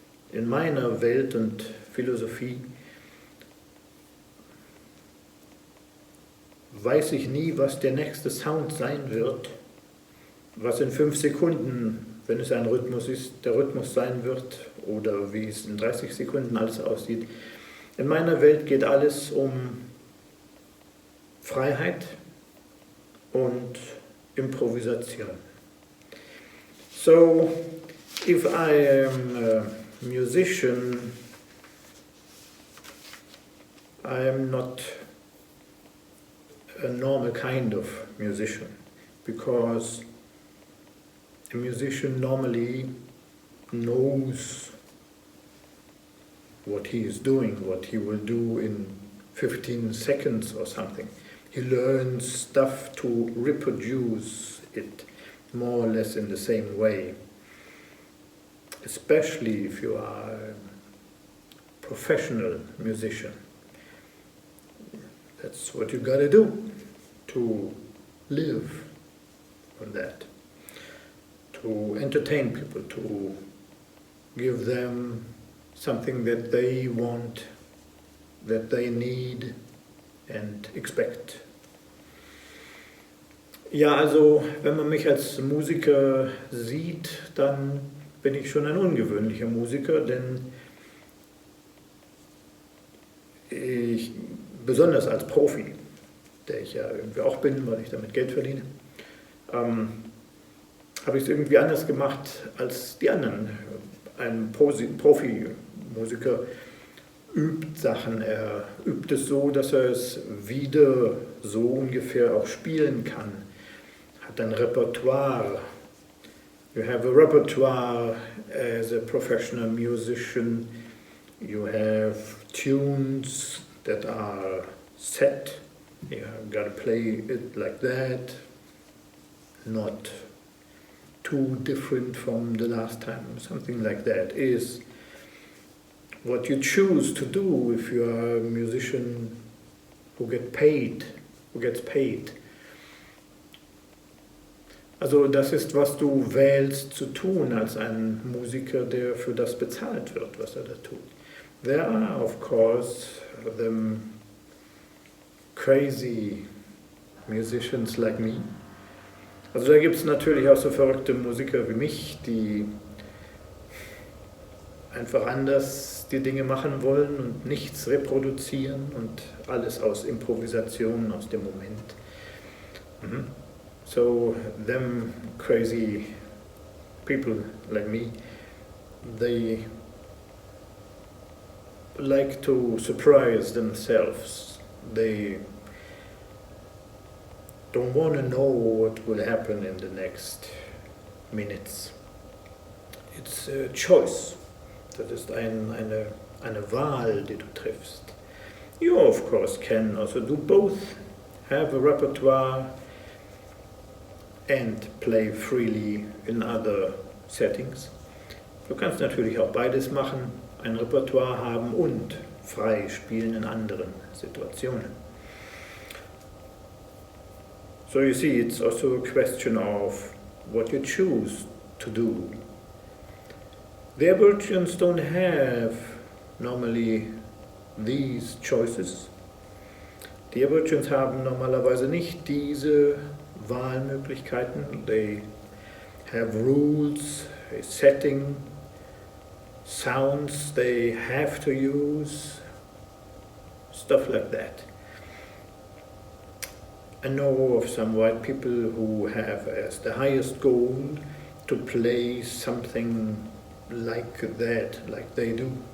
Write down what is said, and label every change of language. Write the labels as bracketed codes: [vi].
[de] In meiner Welt und Philosophie weiß ich nie, was der nächste Sound sein wird, was in 5 Sekunden, wenn es ein Rhythmus ist, der Rhythmus sein wird oder wie es in 30 Sekunden alles aussieht. In meiner Welt geht alles um Freiheit und Improvisation. [en] So, if I am a musician, I am not a normal kind of musician, because a musician normally knows what he is doing, what he will do in 15 seconds or something. He learns stuff to reproduce it more or less in the same way. Especially if you are a professional musician. That's what you gotta do to live on that. To entertain people, to give them something that they want, that they need and expect. [de] Ja, also wenn man mich als Musiker sieht, dann bin ich schon ein ungewöhnlicher Musiker, denn ich, besonders als Profi, der ich ja irgendwie auch bin, weil ich damit Geld verdiene, habe ich es irgendwie anders gemacht als die anderen. Ein Profi-Musiker übt Sachen, er übt es so, dass er es wieder so ungefähr auch spielen kann. Hat ein Repertoire. [en] You have a repertoire as a professional musician. You have tunes that are set. You got to play it like that. not too different from the last time, something like that, is what you choose to do if you are a musician who gets paid. [de] Also das ist, was du wählst zu tun als ein Musiker, der für das bezahlt wird, was er da tut. [en] There are, of course, them crazy musicians like me. [de] Also da gibt es natürlich auch so verrückte Musiker wie mich, die einfach anders die Dinge machen wollen und nichts reproduzieren und alles aus Improvisation, aus dem Moment. [en] So them crazy people like me, they like to surprise themselves. They don't want to know what will happen in the next minutes. It's a choice. [de] Das ist eine Wahl, die du triffst. [en] You of course can also do both, have a repertoire and play freely in other settings. [de] Du kannst natürlich auch beides machen, ein Repertoire haben und frei spielen in anderen Situationen. [en] So you see, it's also a question of what you choose to do. The Aborigines don't have normally these choices. [de] Die Aborigines haben normalerweise nicht diese Wahlmöglichkeiten. [en] They have rules, a setting, sounds they have to use, stuff like that. I know of some white people who have as the highest goal to play something like that, like they do.